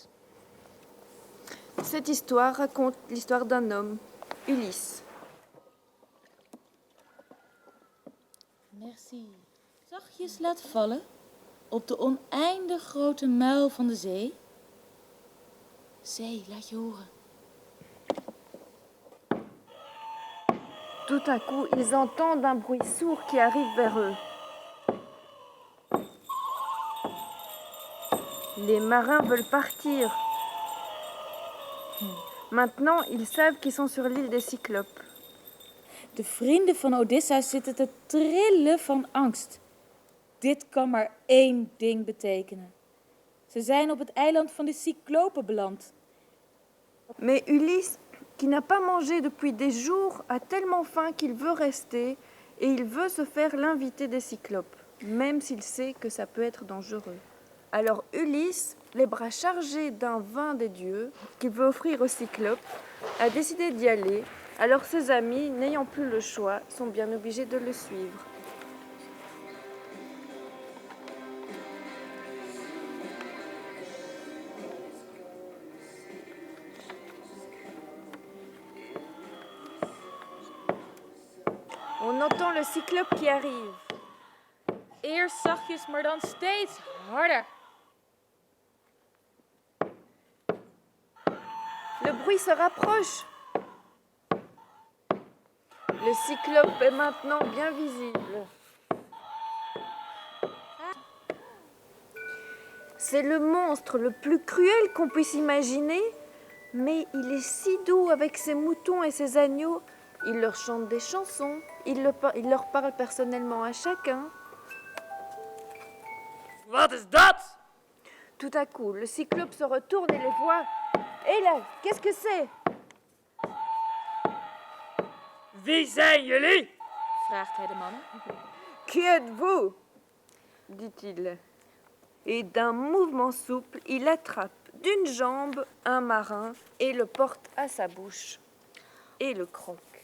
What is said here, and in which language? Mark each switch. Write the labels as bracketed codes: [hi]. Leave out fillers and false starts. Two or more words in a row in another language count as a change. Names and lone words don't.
[fr] Cette histoire raconte l'histoire d'un homme, Ulysse. Merci. [nl] Zachtjes laat vallen op de oneindig grote muil van de zee. Zee, laat je horen. [fr] Tout à coup, ils entendent un bruit sourd qui arrive vers eux. Les marins veulent partir. Maintenant, ils savent qu'ils sont sur l'île des Cyclopes. [nl] De vrienden van Odysseus zitten te trillen van angst. Dit kan maar één ding betekenen. Ze zijn op het eiland van de Cyclopen beland. [fr] Mais Ulysse, qui n'a pas mangé depuis des jours, a tellement faim qu'il veut rester et il veut se faire l'invité des Cyclopes, même s'il sait que ça peut être dangereux. Alors Ulysse, les bras chargés d'un vin des dieux qu'il veut offrir aux Cyclopes, a décidé d'y aller. Alors ses amis, n'ayant plus le choix, sont bien obligés de le suivre. On entend le cyclope qui arrive. [nl] Eerst zachtjes, maar dan steeds harder. [fr] Le bruit se rapproche. Le cyclope est maintenant bien visible. C'est le monstre le plus cruel qu'on puisse imaginer, mais il est si doux avec ses moutons et ses agneaux. Il leur chante des chansons, il leur parle personnellement à chacun. [nl] Wat is dat? [fr] Tout à coup, le cyclope se retourne et les voit. Hé là, qu'est-ce que c'est? [nl] Wie zijn jullie? Vraagt hij de mannen. [fr] Qui êtes-vous ? dit-il. Et d'un mouvement souple, il attrape d'une jambe un marin et le porte à sa bouche et le croque.